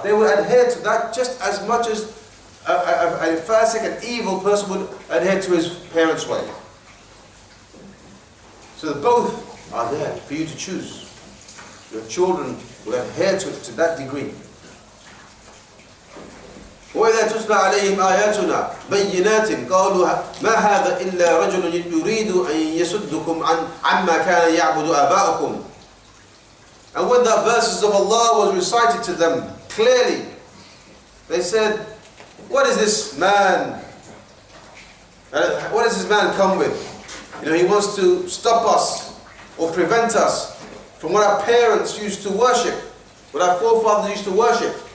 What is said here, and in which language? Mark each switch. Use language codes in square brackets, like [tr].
[en] They will adhere to that just as much as a fasiq, an evil person would adhere to his parents' way. So that both are there for you to choose. Your children will adhere to it to that degree. [ar] وإذا تتلى عليهم آياتنا بينات قالوا ما هذا إلا رجل يريد أن يصدكم عما كان يعبد آباؤكم. [en] And when the verses of Allah was recited to them clearly, they said, what is this man? What does this man come with? He wants to stop us or prevent us from what our parents used to worship, what our forefathers used to worship.